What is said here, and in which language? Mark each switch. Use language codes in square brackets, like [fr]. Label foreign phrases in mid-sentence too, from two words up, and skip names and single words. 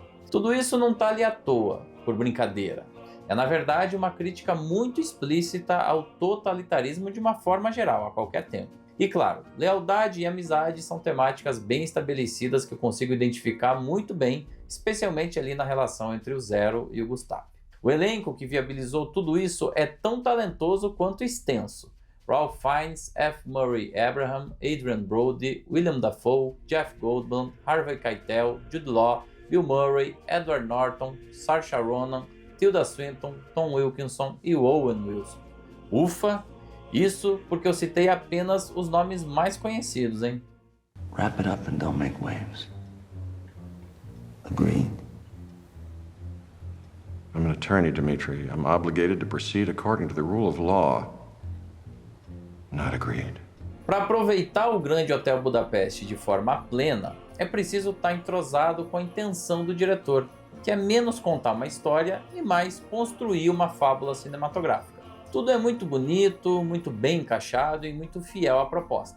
[pt] Tudo isso não está ali à toa, por brincadeira. É na verdade uma crítica muito explícita ao totalitarismo de uma forma geral, a qualquer tempo. E claro, lealdade e amizade são temáticas bem estabelecidas que eu consigo identificar muito bem, especialmente ali na relação entre o Zero e o Gustave. O elenco que viabilizou tudo isso é tão talentoso quanto extenso. Ralph Fiennes, F. Murray Abraham, Adrien Brody, William Dafoe, Jeff Goldblum, Harvey Keitel, Jude Law, Bill Murray, Edward Norton, Saoirse Ronan, Tilda Swinton, Tom Wilkinson e Owen Wilson. Ufa! Isso porque eu citei apenas os nomes mais conhecidos, hein? [en] Wrap it up and don't make waves. Agreed? I'm an attorney, Dmitri. I'm obligated to proceed according to the rule of law. Not agreed. [pt] Para aproveitar o Grande Hotel Budapeste de forma plena, é preciso estar entrosado com a intenção do diretor, que é menos contar uma história e mais construir uma fábula cinematográfica. Tudo é muito bonito, muito bem encaixado e muito fiel à proposta.